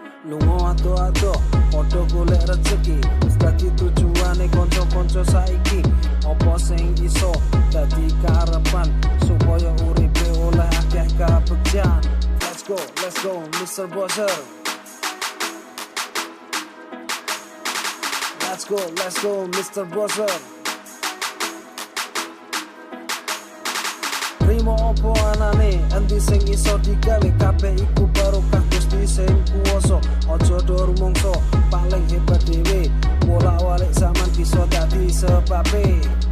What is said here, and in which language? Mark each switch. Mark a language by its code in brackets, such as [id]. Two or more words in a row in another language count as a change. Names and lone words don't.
[jv] Lunga ado-ado padha golek rezeki, wis dadi tujuane kanca-kanca saiki. Apa sing iso dadi karepan supaya uripe oleh akeh kabegjan. [en] Let's go Mr. Bowser. Let's go Mr. Bowser. [jv] Rimo opo anane, endi sing iso digawe, kabeh iku barokah Gusti sing kuwasa. Aja do rumangsa paling hebat dhewe, bolak-balik zaman bisa dadi sebabe.